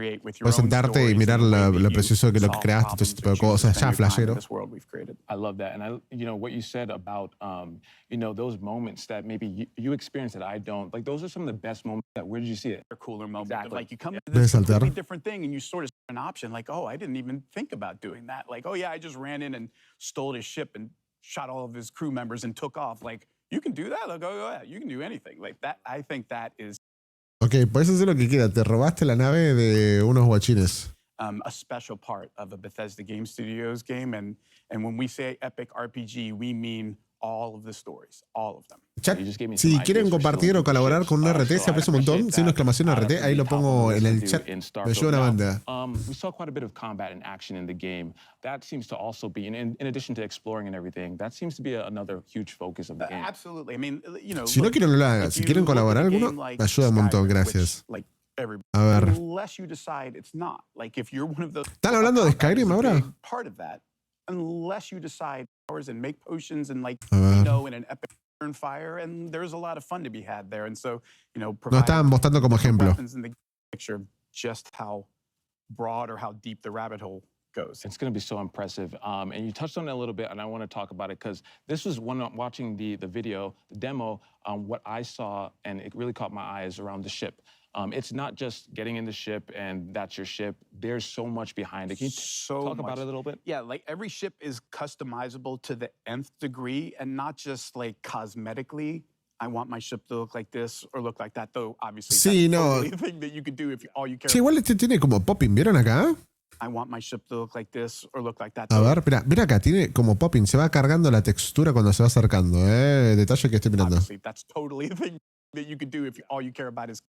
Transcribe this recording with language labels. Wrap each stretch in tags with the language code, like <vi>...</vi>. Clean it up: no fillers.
<es>Puedes sentarte y mirar lo precioso que lo que creaste, todo ese tipo de cosas. Ya, flashero.</es> <en>I love that. And what you said about, those moments that maybe you experience that I don't, like those are some of the best moments. Where did you see it? They're cooler moments. Exactly. Like you come into this completely different thing and you sort of an option like, oh, I didn't even think about doing that. Like, oh yeah, I just ran in and stole his ship and shot all of his crew members and took off. Like, you can do that. Like, go ahead. You can do anything like that. I think that is.</en> <es>Ok, puedes hacer lo que quieras. Te robaste la nave de unos guachines.</es> <en>A special part of a Bethesda Game Studios game, and when we say epic RPG, we mean all of the stories, all of them.</en> <es>Chat, si quieren compartir o colaborar con un RT, se aprecia un montón. Si una exclamación RT, ahí lo pongo en el chat. Me ayuda una banda.</es> <en>We saw quite a bit of combat and action in the game. That seems to also be, in addition to exploring and everything, that seems to be another huge focus of the game. Absolutely. I mean, you know.</en> <es>Si no quieren, no lo hagan. Si quieren colaborar alguno, me ayuda un montón. Gracias. A ver. ¿Están hablando de Skyrim ahora?</es> <en>Unless you decide and make potions and like in an epic fire, and there's a lot of fun to be had there, and so</en> <es>no estaban mostrando como ejemplo.</es> <en>Just how broad or how deep the rabbit hole goes. It's going to be so impressive, and you touched on it a little bit, and I want to talk about it because this was watching the video, the demo. What I saw, and it really caught my eye, is around the ship. It's not just getting in the ship and that's your ship. There's so much behind it. Can you talk about it a little bit? Yeah, like every ship is customizable to the nth degree, and not just like cosmetically. I want my ship to look like this or look like that, though obviously</en> <es>sí,</es> <en>that's</en> <es>no.</es> <en>totally the thing that you could do if all you care.</en> <es>Sí, igual este tiene como popping, ¿vieron acá?</es> <en>I want my ship to look like this or look like that.</en> <es>A ver, mira acá, tiene como popping, se va cargando la textura cuando se va acercando, detalle que estoy mirando.</es> <en>Obviously, that's totally the thing that you could do if all you care about is.</en>